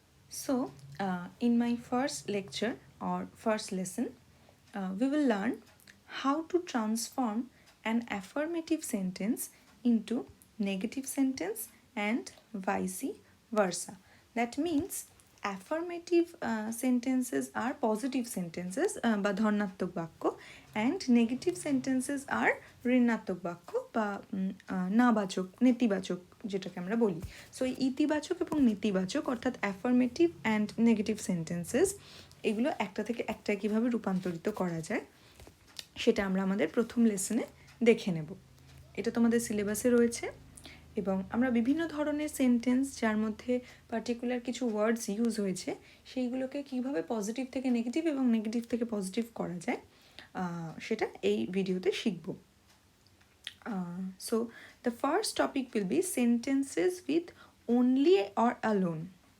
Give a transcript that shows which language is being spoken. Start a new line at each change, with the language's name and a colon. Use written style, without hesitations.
English: So, in my first lecture or first lesson, we will learn how to transform an affirmative sentence into negative sentence and vice versa. That means affirmative sentences are positive sentences
Bangla: বা ধনাত্মক বাক্য
English: and negative sentences are
Bangla: ঋণাত্মক বাক্য বা নাবাচক নেতিবাচক যেটাকে আমরা বলি। সো ইতিবাচক এবং নেতিবাচক অর্থাৎ অ্যাফার্মেটিভ অ্যান্ড নেগেটিভ সেন্টেন্সেস এগুলো একটা থেকে একটা কীভাবে রূপান্তরিত করা যায় সেটা আমরা আমাদের প্রথম লেসনে দেখে নেব। এটা তোমাদের সিলেবাসে রয়েছে এবং আমরা বিভিন্ন ধরনের সেন্টেন্স যার মধ্যে পার্টিকুলার কিছু ওয়ার্ডস ইউজ হয়েছে সেইগুলোকে কীভাবে পজিটিভ থেকে নেগেটিভ এবং নেগেটিভ থেকে পজিটিভ করা যায় সেটা এই ভিডিওতে শিখব।
English: So the first topic will be sentences with only or alone.